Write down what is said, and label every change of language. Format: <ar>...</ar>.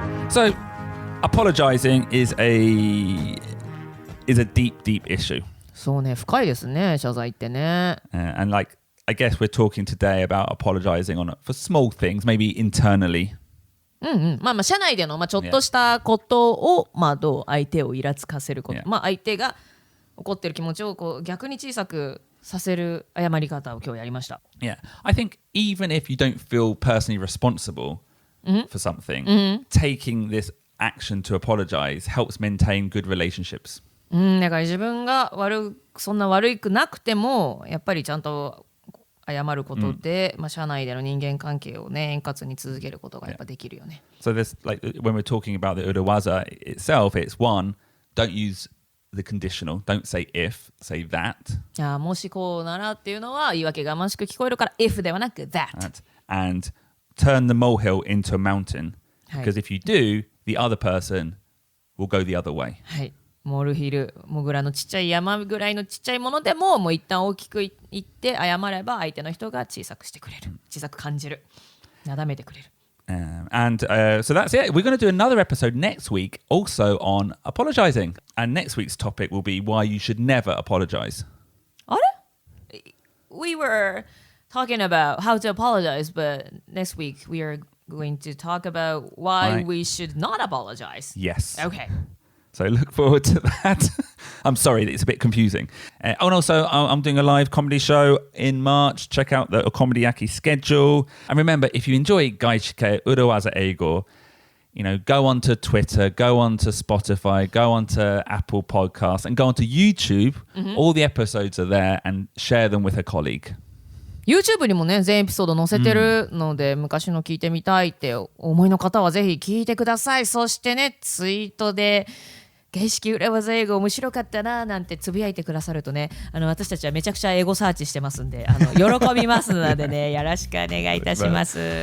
<en>So, apologizing is a deep, deep issue.</en> <ja>そうね、深いですね、謝罪ってね。</ja> <en>And like, I guess we're talking today about apologizing for small things, maybe internally.</en> <ja>まあ社内での、ちょっとしたことを、どう相手をイラつかせること、</ja> <en>Yeah.</en> <ja>相手が怒ってる気持ちをこう逆に小さくさせる謝り方を今日やりました。</ja> <en>Yeah. I think even if you don't feel personally responsible for something, taking this action to apologize helps maintain good relationships.</en> <ja>だから自分がそんな悪くなくてもやっぱりちゃんと謝ることで、社内での人間関係をね円滑に続けることがやっぱできるよね。</ja> <en>So this, like when we're talking about the urawaza itself, it's one, don't use the conditional, don't say if, say that.</en> <ja>もしこうならっていうのは言い訳がましく聞こえるから if ではなく that.</ja> <en>And turn the molehill into a mountain. Because if you do, the other person will go the other way.</en> <ja>はい。モルヒル、モグラのちっちゃい山ぐらいのちっちゃいものでも、もう一旦大きく言って謝れば相手の人が小さくしてくれる。小さく感じる。なだめてくれる。</ja> <en>And so that's it. We're going to do another episode next week also on apologizing. And next week's topic will be why you should never apologize. あれ We were talking about how to apologize, but next week we are going to talk about why we should not apologize. Yes. Okay. So look forward to that. I'm sorry, it's a bit confusing. And also, I'm doing a live comedy show in March. Check out the Comedy Aki schedule. And remember, if you enjoy Gaiji Ke Urawaza Eigo, go onto Twitter, go onto Spotify, go onto Apple Podcasts, and go onto YouTube. All the episodes are there, and share them with a colleague.</en> <ja>YouTube にもね全エピソード載せてるので、昔の聞いてみたいって思いの方はぜひ聞いてください。そしてねツイートで外資系裏技英語面白かったななんてつぶやいてくださるとね私たちはめちゃくちゃエゴサーチしてますんで喜びますのでねよろしくお願いいたします。</ja>